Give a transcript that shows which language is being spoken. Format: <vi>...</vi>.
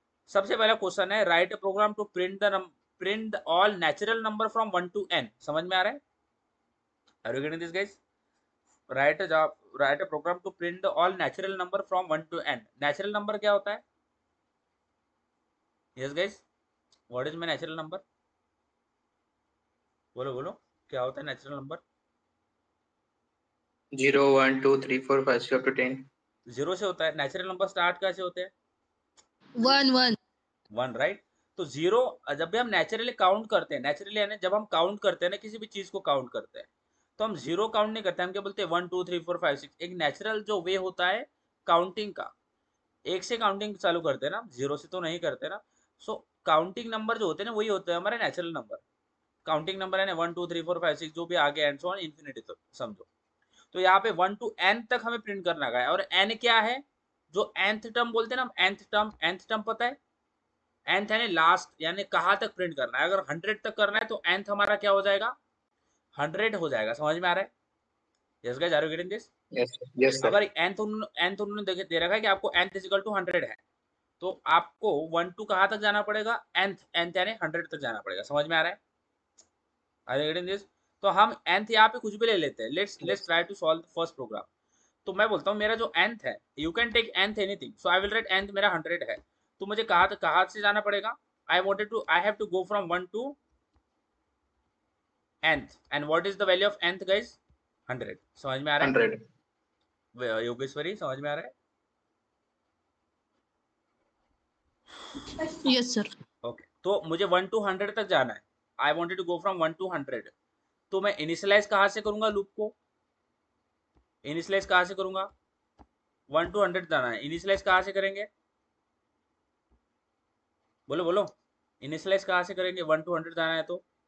<en>सबसे पहला क्वेश्चन है, write a program to print all natural number from 1 to n।</en> <hi>समझ में आ रहा है?</hi> <en>Are you getting this guys? Write a program to print all natural number from 1 to n।</en> <hi>Natural number क्या होता है?</hi> <en>Yes guys, what is my natural number?</en> <hi>बोलो बोलो, क्या होता है natural number? 0 1 2 3 4 5 6 up to 10। Zero से होता है। नेचुरल नंबर स्टार्ट कैसे होते हैं? 1 1।</hi> <en>1, right?</en> <hi>तो जीरो, जब भी हम नेचुरली काउंट करते हैं, नेचुरली यानी जब हम काउंट करते हैं ना, किसी भी चीज को काउंट करते हैं, तो हम जीरो काउंट नहीं करते, हम क्या बोलते हैं? 1 2 3 4 5 6। एक नेचुरल जो वे होता है काउंटिंग का, एक से काउंटिंग चालू करते हैं ना, जीरो से तो नहीं करते ना। सो काउंटिंग नंबर जो होते हैं ना, वही होते हैं हमारे नेचुरल नंबर। काउंटिंग नंबर है ना 1 2 3 4 5 6, जो भी आगे</hi> <en>and so on</en> <hi>इन्फिनिटी तक समझो। तो यहाँ पे 1 to n तक हमें प्रिंट करना है, और n क्या है? जो nth टर्म बोलते हैं ना, nth टर्म पता है? nth यानी लास्ट, यानी कहाँ तक प्रिंट करना है। अगर 100 तक करना है तो nth हमारा क्या हो जाएगा? 100 हो जाएगा। समझ में आ रहा है?</hi> <en>Yes guys, are you getting this? Yes yes sir.</en> <hi>अगर nth उन्होंने दे रखा है कि आपको nth इक्वल टू 100 है, तो आपको 1 to कहाँ तक जाना पड़ेगा? nth यानी 100 तक जाना पड़ेगा। समझ में आ रहा है?</hi> <en>Are you getting this?</en> <hi>तो हम nth यहाँ पे कुछ भी ले लेते हैं।</hi> <en>Let's yes try to solve the first program.</en> <hi>तो मैं बोलता हूँ मेरा जो nth है,</hi> <en>you can take nth anything, so I will write nth</en> <hi>मेरा 100 है। तो मुझे कहाँ से जाना पड़ेगा?</hi> <en>I have to go from 1 to nth, and what is the value of nth guys?</en> <hi>100। समझ में आ रहा 100। है योगेश्वरी? समझ में आ रहा है?</hi> <en>Yes sir.</en> <hi>ओके, तो मुझे 1 to 100 तक जाना है।</hi> <en>I wanted to go from 1 to 100।</en> <hi>तो मैं इनिशियलाइज कहाँ से करूंगा लूप को? इनिशियलाइज कहाँ से करूंगा? 1 to 100 जाना है, इनिशियलाइज कहाँ से करेंगे? बोलो बोलो, इनिशियलाइज कहाँ से करेंगे? 1 to 100 जाना है तो</hi>